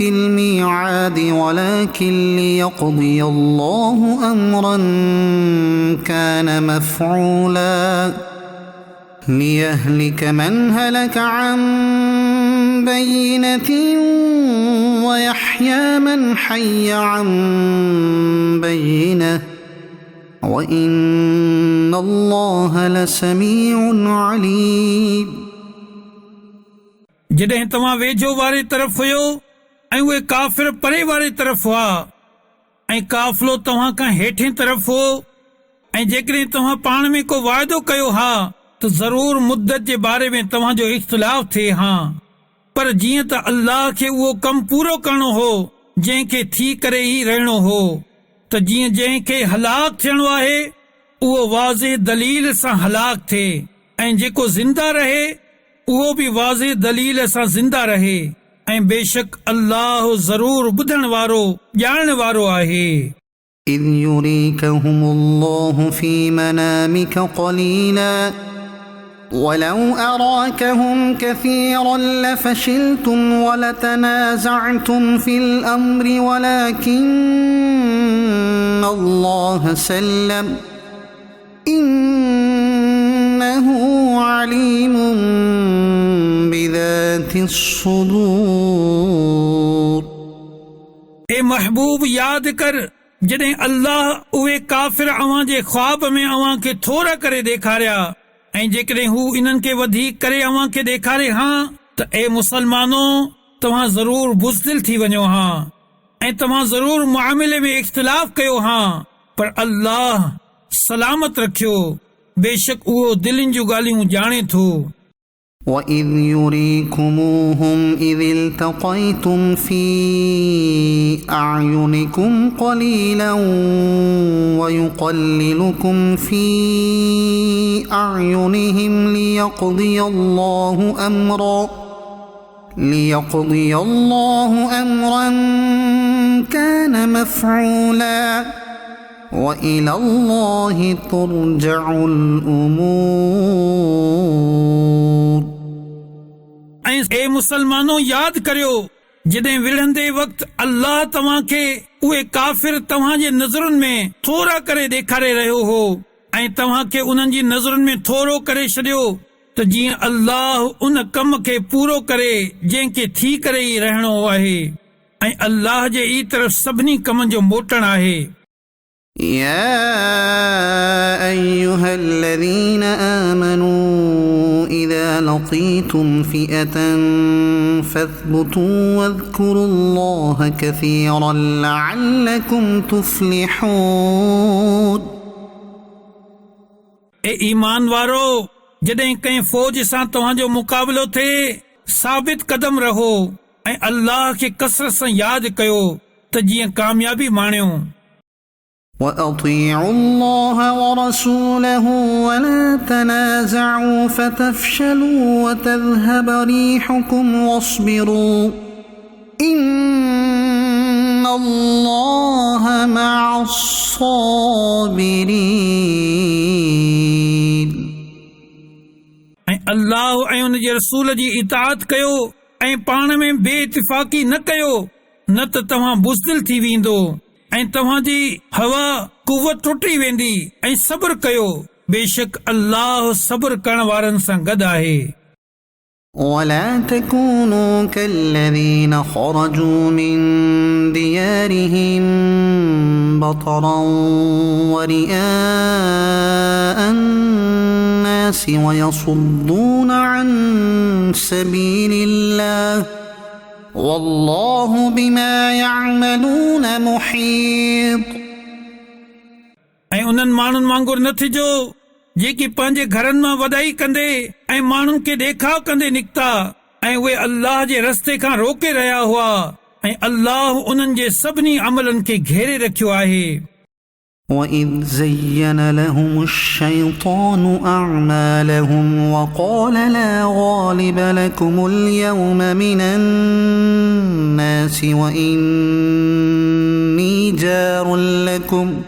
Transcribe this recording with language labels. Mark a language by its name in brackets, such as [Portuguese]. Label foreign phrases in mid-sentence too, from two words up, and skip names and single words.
[Arabic] الْمِيعَادِ وَلَكِنْ لِيَقْضِيَ اللَّهُ أَمْرًا كَانَ مَفْعُولًا لِيَهْلِكَ مَنْ هَلَكَ عَنْ بَيِّنَةٍ وَيَحْيَى مَنْ حَيَّ عَنْ بَيِّنَةٍ وَإِنَّ اللَّهَ لَسَمِيعٌ عَلِيمٌ। [Sindhi] जॾहिं तव्हां वेझो वारे तरफ़ हुयो ऐं उहे काफ़िर परे वारे तरफ़ हुआ ऐं काफ़िलो तव्हां खां हेठें तरफ़ हो ऐं जेकॾहिं तव्हां पाण में को वाइदो कयो हा त ज़रूर मुद्दत जे बारे में तव्हांजो इख़्तिलाफ़ थिए हा पर जीअं त अल्लाह खे उहो कमु पूरो करणो हो जंहिंखे थी करे ई रहणो हो त जीअं जंहिंखे हलाक थियणो आहे उहो वाज़े दलील सां हलाक थिए ऐं जेको ज़िंदा रहे उहो भी वाज़े दलील सां ज़िंदा रहे ऐं बेशक अल्लाह ज़रूर ॿुधण वारो ॼाणण वारो आहे। [Arabic] إِذْ يُرِيكَهُمُ اللَّهُ فِي مَنَامِكَ قَلِيلًا وَلَوْ أَرَاكَهُمْ كَثِيرًا لَفَشِلْتُمْ وَلَتَنَازَعْتُمْ فِي الْأَمْرِ وَلَكِنَّ اللَّهَ سَلَّمَ إِنَّهُ عَلِيمٌ بِذَاتِ الصُّدُورِ। [Sindhi] ए महबूब याद कर जॾहिं अल्लाह उहे काफ़िर अव्हां जे ख्वाब में अव्हां खे थोरा करे ॾेखारिया ऐं जेकॾहिं हू इन्हनि खे वधीक करे अव्हां खे ॾेखारे हा त ए मुसलमानो तव्हां ज़रूर बुज़दिल थी वञो हा ऐं तव्हां ज़रूर मुआमिले में इख़्तिलाफ़ कयो हा पर अल्लाह सलामत रखियो बेशक उहो दिलनि जूं ॻाल्हियूं ॼाणे थो। [Arabic] وَإِذْ يُرِيكُمُوهُمْ إِذِ الْتَقَيْتُمْ فِي أَعْيُنِكُمْ قَلِيلًا وَيُقَلِّلُكُمْ فِي أَعْيُنِهِمْ لِيَقْضِيَ اللَّهُ أَمْرًا كَانَ مَفْعُولًا وَإِلَى اللَّهِ تُرْجَعُ الْأُمُورُ। [Sindhi] ऐं ए मुसलमानो याद करियो जॾहिं विढ़ंदे वक़्तु अल्लाह तव्हां खे उहे काफ़िर तव्हां जे नज़रुनि में थोरा करे ॾेखारे रहियो हो ऐं तव्हां खे उन्हनि जी नज़रुनि में थोरो करे छॾियो त जीअं अल्लाह उन कम खे पूरो करे जंहिंखे थी करे ई रहणो आहे ऐं अल्लाह जे ई तरफ़ सभिनी कमनि जो मोटणु आहे। [Arabic] يا أيها الذين آمنوا إذا لقيتم فئة فاثبتوا واذكروا الله كثيرا لعلكم تفلحون [Sindhi] ए ईमान वारो जॾहिं कंहिं फ़ौज सां तव्हांजो मुक़ाबिलो थिए साबित कदम रहो ऐं अल्लाह खे कसरत सां यादि कयो त जीअं कामयाबी माणियो। [Arabic] وأطيعوا الله ورسوله ولا تنازعوا فتفشلوا وتذهب ريحكم واصبروا إن الله مع الصابرين [Sindhi] ऐं अल्लाह ऐं उन जे रसूल जी इताअत कयो ऐं पाण में बेइतिफ़ाक़ी न कयो न त तव्हां बुज़दिल थी वेंदो ऐं तव्हांजी हवा कुवत टुटी वेंदी ऐं सब्र कयो बेशक अल्लाह सब्र करण वारनि सां गॾु आहे। [Arabic] ولا تكونوا كالذين خرجوا من ديارهم بطرا ورئاء الناس ويصدون عن سبيل الله والله بما يعملون محيط [Sindhi] ऐं उन्हनि माण्हुनि वांगुरु न थिजो जेकी पंहिंजे घरनि मां वॾाई कंदे ऐं माण्हुनि खे ॾेखाव कंदे निकिता ऐं उहे अल्लाह जे रस्ते खां रोके रहिया हुआ ऐं अल्लाह उन्हनि जे सभिनी अमलनि खे घेरे रखियो आहे। [Arabic] وَإِذْ زَيَّنَ لَهُمُ الشَّيْطَانُ أَعْمَالَهُمْ وَقَالَ لَا غَالِبَ لَكُمُ الْيَوْمَ مِنَ النَّاسِ وَإِنِّي جَارٌ لَكُمْ